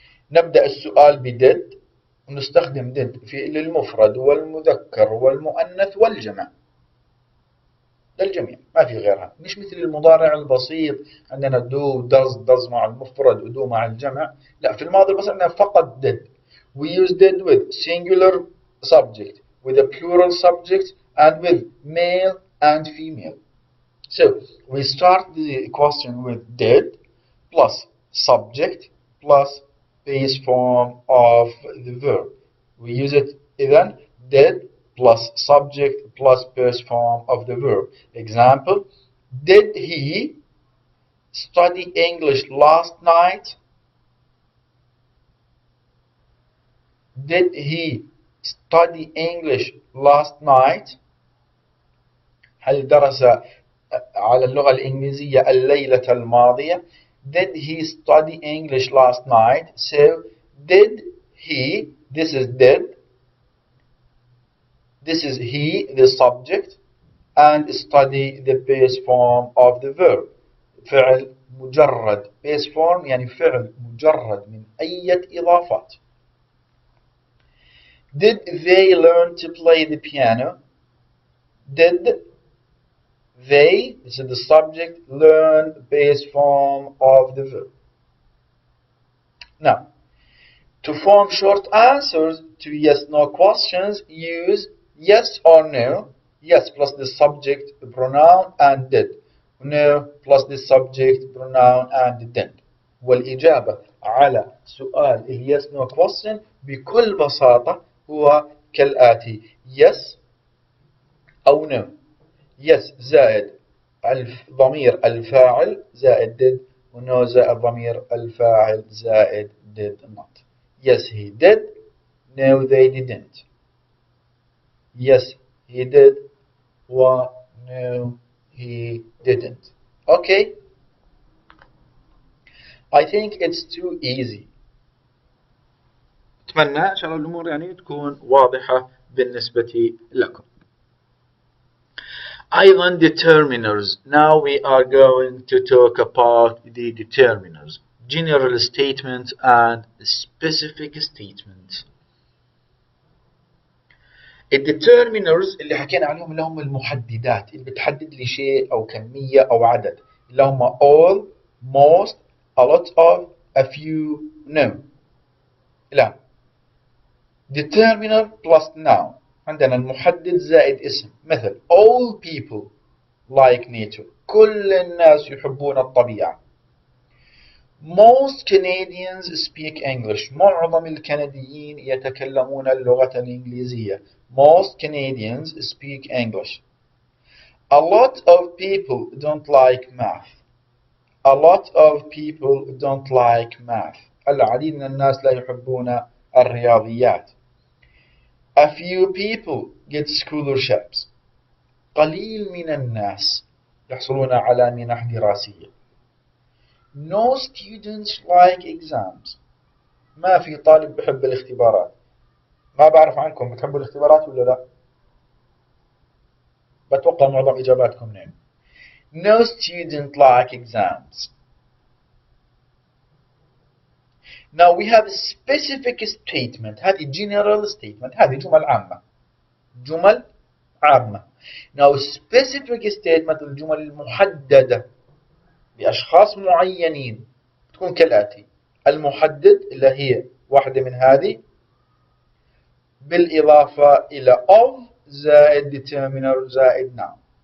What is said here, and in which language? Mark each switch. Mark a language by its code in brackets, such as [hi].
[ar] نبدأ السؤال بدid ونستخدم did في للمفرد والمذكر والمؤنث والجمع للجميع ما في غيرها. مش مثل المضارع البسيط عندنا do does مع المفرد ودو مع الجمع. لا في الماضي البسيط عندنا فقط did. [en] We use did with singular subject with a plural subject and with male and female. So we start the question with did plus subject plus base form of the verb. We use it then did plus subject plus base form of the verb. Example, did he study English last night? Did he study English last night؟ [ar] هل درس على اللغة الإنجليزية الليلة الماضية؟ [en] Did he study English last night? So did he, this is did, this is he, the subject, and study the base form of the verb. [ar] فعل مجرد base form يعني فعل مجرد من أي إضافات. [en] Did they learn to play the piano? Did they, this is the subject, learn base form of the verb. Now, to form short answers to yes/no questions, use yes or no. Yes plus the subject pronoun and did. No plus the subject pronoun and did. [ar] والإجابة على سؤال yes no question بكل بساطة هو كالآتي: yes أو no. yes زائد ضمير الفاعل زائد did، no زائد ضمير الفاعل زائد did not. [en] Yes he did. No they didn't. Yes he did. Well, no he didn't. Okay, I think it's too easy. [ar] أتمنى إن شاء الله الأمور يعني تكون واضحة بالنسبة لكم. [en] أيضا determiners. Now we are going to talk about the determiners. General statement and specific statement. [ar] الديترمينرز اللي حكينا عليهم اللي هم المحددات اللي بتحدد لي شيء أو كمية أو عدد، اللي هم all, most, a lot of, a few, no. [en] لا. determiner plus noun. [ar] عندنا المحدد زائد اسم، مثل [en] all people like nature. [ar] كل الناس يحبون الطبيعة. [en] Most Canadians speak English. [ar] معظم الكنديين يتكلمون اللغة الإنجليزية. [en] Most Canadians speak English. A lot of people don't like math. A lot of people don't like math. [ar] العديد من الناس لا يحبون الرياضيات. [en] A few people get scholarships. [ar] قليل من الناس يحصلون على منح دراسية. [en] No students like exams. [ar] ما في طالب بحب الاختبارات. ما بعرف عنكم بتحبوا الاختبارات ولا لا؟ بتوقع معظم إجاباتكم نعم. [en] No student like exams. Now we have a specific statement. هذه general statement. [ar] هذه جمل عامة. جمل عامة. Now specific statement الجمل المحددة بأشخاص معينين تكون كالآتي: المحدد اللي هي واحدة من هذه بالإضافة إلى of زائد determiner زائد noun.